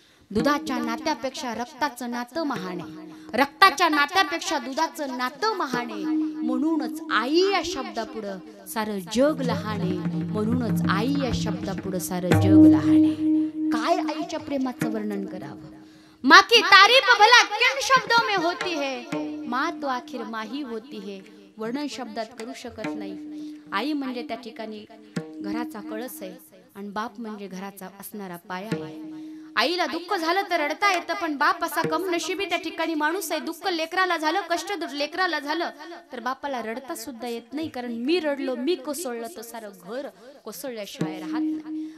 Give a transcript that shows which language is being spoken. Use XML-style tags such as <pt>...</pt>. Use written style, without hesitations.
<mr>दुधाच्या नात्यापेक्षा रक्ताचं नातं महाने, रक्ताच्या नात्यापेक्षा दुधाचं नातं महाने. म्हणूनच आई या शब्दापुढं सारं जग लहाने, म्हणूनच आई या शब्दापुढं सारं जग लहाने. काय आईच्या प्रेमाचं वर्णन करावं.</mr> <hi>माँ की तारीफ भला किन शब्दों में होती है, माँ तो आखिर माही होती है.</hi> <mr>वर्णन शब्दात करू शकत नाही. आई म्हणजे त्या ठिकाणी घराचा कळस आहे आणि बाप म्हणजे घराचा असणारा पाया आहे. आईला दुःख झालं तर रडता येतं, पण बाप असा कमनशिबी त्या ठिकाणी माणूस आहे. दुःख लेकराला झालं, कष्ट लेकराला झालं तर बापाला रडता सुद्धा येत नाही, कारण मी रडलो, मी कोसळलं तर सारं घर कोसळल्याशिवाय राहत नाही.</mr>